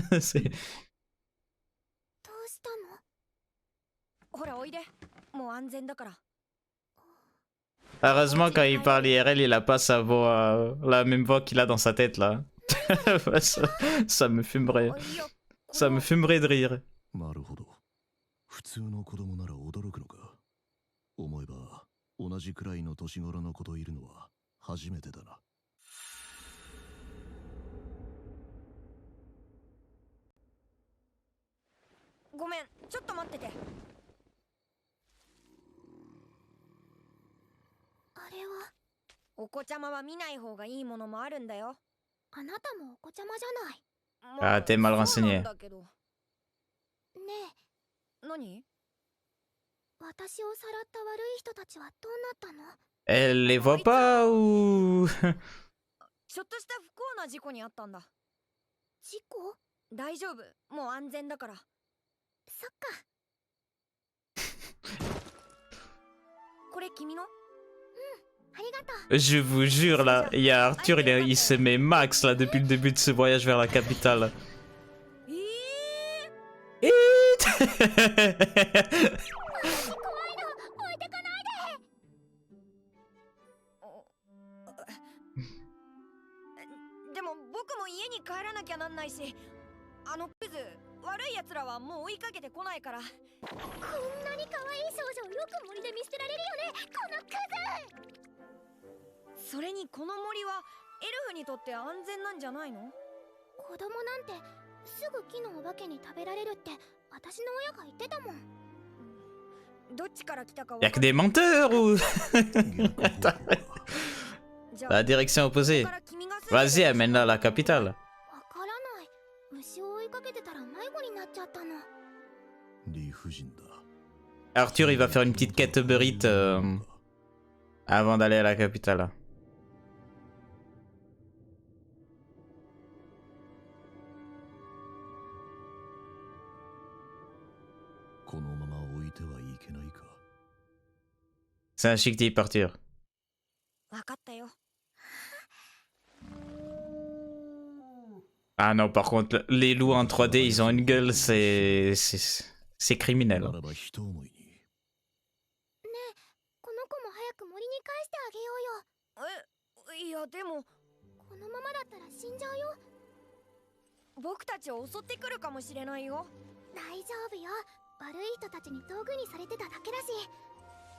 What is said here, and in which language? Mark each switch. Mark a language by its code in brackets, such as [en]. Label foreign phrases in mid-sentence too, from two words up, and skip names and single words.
[fr] Heureusement quand il parle IRL, il a pas sa voix, la même voix qu'il a dans sa tête là. ça me fumerait. Ça me fumerait de rire. [ja] 普通の子供なら驚くのか。思えば同じくらいの年頃の子といるのは初めてだな。ごめん、ちょっと待ってて。あれはお子ちゃまは見ない方がいいものもあるんだよ。あなたもお子ちゃまじゃない。 [fr] Ah, t'es mal renseigné. [ja] ねえ。何？私をさらった悪い人たちはどうなったの？ [fr] Elle les voit pas ou [ja] ちょっとした不幸な事故にあったんだ。事故？大丈夫、もう安全だから。そっか。これ君の？うん、ありがとう。 [fr] Je vous jure là, il y a Arthur, il se met max là depuis le début de ce voyage vers la capitale. De [ja] も僕も家に帰らなきゃなんないし、あのクズ悪い奴らはもう追いかけてこないから。こんなに可愛い少女をよく森で見捨てられるよね、このクズ。それにこの森はエルフにとって安全なんじゃないの？子供なんてすぐ木のお化けに食べられるって私の親が言ってたもん。どっちから来たかわかんない。 [fr] Y'a que des menteurs ou La direction opposée. Vas-y, amène-la à la capitale. [ja] わからない。虫を追いかけてたら迷子になっちゃったの。理不尽だ。 [fr] Arthur, il va faire une petite quête Uber Eats avant d'aller à la capitale. [ja] このまま置いてはいけないか。 [fr] C'est un chic type, Arthur. [ja] わかったよ。 [fr] Ah non, par contre, les loups en 3D, ils ont une gueule, c'est criminel. [ja] ならば一思いに。ねえ、この子も早く森に返してあげようよ。いやでもこのままだったら死んじゃうよ。僕たちを襲ってくるかもしれないよ。大丈夫よ。悪い人たちに道具にされてただけだし。